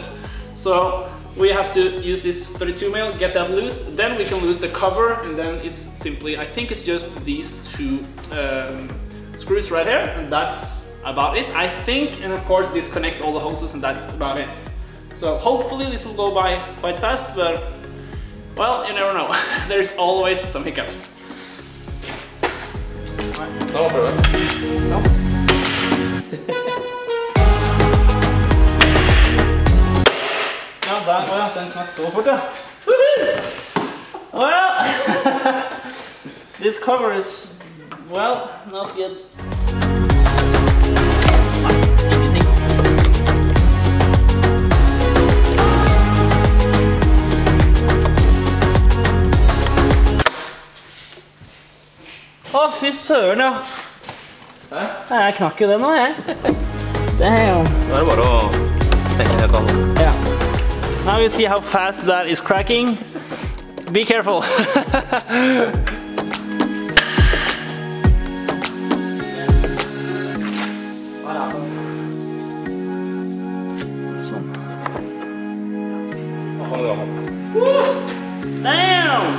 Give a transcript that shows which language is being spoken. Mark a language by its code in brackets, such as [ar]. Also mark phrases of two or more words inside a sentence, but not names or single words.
[en] So we have to use this 32mm, get that loose, then we can lose the cover, and then it's simply, I think it's just these two screws right here, and that's about it, I think. And of course disconnect all the hoses, and that's about it. So hopefully this will go by quite fast, but well, you never know. There's always some hiccups. [no] Ta prøve. Sant? Ja, der var den knakk så fort, ja. [en] Well, this cover is, well, not good. [no] Å, fy søren, ja. Hæ? Jeg knakk jo det nå, jeg. Damn. Nå er det bare å tenke helt annet. [en] Yeah. Now you see how fast that is cracking. Be careful. Sånn. Damn!